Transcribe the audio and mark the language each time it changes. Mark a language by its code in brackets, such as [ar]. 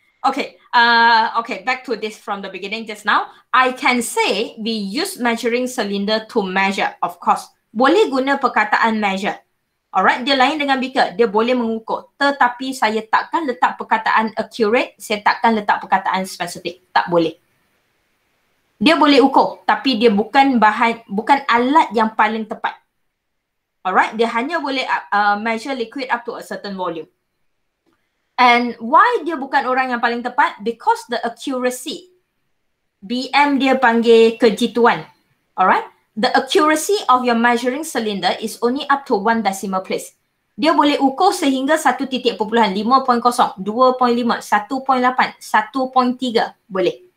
[en] Okay, okay, back to this from the beginning just now. I can say we use measuring cylinder to measure, of course. [ms] Boleh guna perkataan measure. Alright, dia lain dengan beaker. Dia boleh mengukur. Tetapi saya takkan letak perkataan accurate, saya takkan letak perkataan specific. Tak boleh. Dia boleh ukur, tapi dia bukan alat yang paling tepat. [en] Alright, [ms] dia hanya boleh [en] measure liquid up to a certain volume. And why [ms] dia bukan orang yang paling tepat? [en] Because the accuracy. [ms] BM dia panggil kejituan. [en] Alright? The accuracy of your measuring cylinder is only up to 1 decimal place. [ms] Dia boleh ukur sehingga 1.0, 5.0, 2.5, 1.8, 1.3 boleh.